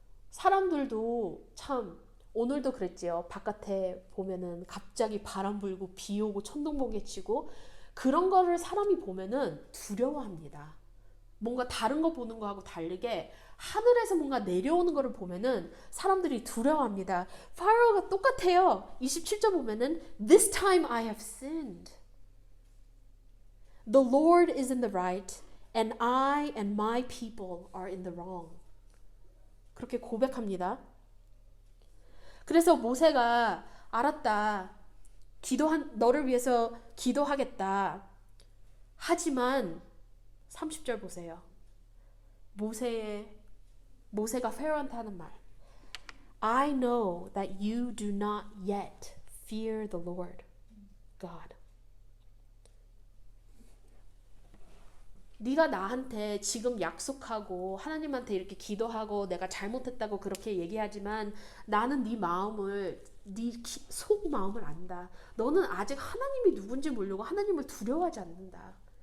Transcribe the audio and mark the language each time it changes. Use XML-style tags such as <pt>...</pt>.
<ko>사람들도 참 오늘도 그랬지요. 바깥에 보면은 갑자기 바람 불고 비 오고 천둥 번개 치고 그런 거를 사람이 보면은 두려워합니다. 뭔가 다른 거 보는 거하고 다르게 하늘에서 뭔가 내려오는 거를 보면은 사람들이 두려워합니다. 파로가 똑같아요. 27절 보면은</ko> <en>This time I have sinned. The Lord is in the right, and I and my people are in the wrong.</en> <ko>그렇게 고백합니다. 그래서 모세가 알았다. 너를 위해서 기도하겠다. 하지만 30절 보세요. 모세가 페로한테 하는 말.</ko> <en>I know that you do not yet fear the Lord God.</en> <ko>네가 나한테 지금 약속하고 하나님한테 이렇게 기도하고 내가 잘못했다고 그렇게 얘기하지만 나는 네 마음을 네 속마음을 안다. 너는 아직 하나님이 누군지 모르고 하나님을 두려워하지 않는다.</ko>